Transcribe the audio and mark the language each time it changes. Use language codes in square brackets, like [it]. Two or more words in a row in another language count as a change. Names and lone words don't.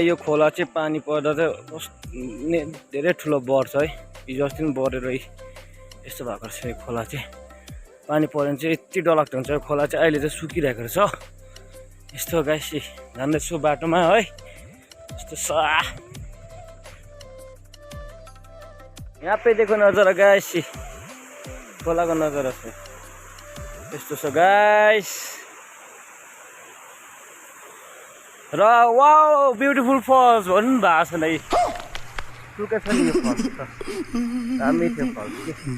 [ne] यो खोला चाहिँ पानी पर्दा चाहिँ धेरै ठुलो बढ्छ है। हिजो अस्ति पनि बढेर यस्तो भएको रहेछ यो खोला चाहिँ। पानी पऱ्यो भने चाहिँ यति डरलाग्दो हुन्छ यो खोला चाहिँ। अहिले चाहिँ सुकिरहेको रहेछ यस्तो गाइस जाँदैछु बाटोमा है यस्तो यहाँ [hi] पे देखो नजारा [ne] गाइस खोलाको नजारा छ यस्तो छ गाइस। र [en] wow beautiful falls [ne] भन्नु भएको छ नै सुकै छ नि यो फल्स त दामी थियो फल्स के।